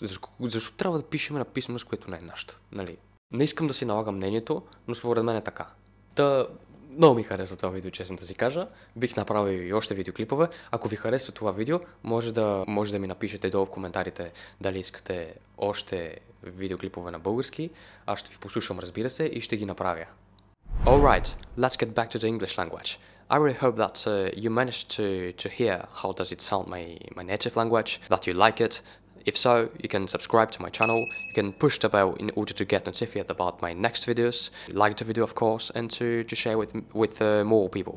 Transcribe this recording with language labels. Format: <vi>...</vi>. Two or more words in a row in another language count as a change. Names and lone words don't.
<bg>Защо трябва да пишем на писменост, която не е нашата? Не искам да си налагам мнението, но според мен е така. Много ми харесва това видео, честно да си кажа. Бих направил и още видеоклипове. Ако ви харесва това видео, може да ми напишете долу в коментарите дали искате още видеоклипове на български. Аз ще ви послушам, разбира се, и ще ги направя.</bg> <en>Alright, let's get back to the English language. I really hope that you managed to hear how does it sound my native language, that you like it. If so, you can subscribe to my channel, you can push the bell in order to get notified about my next videos, like the video of course, and to share with more people.</en>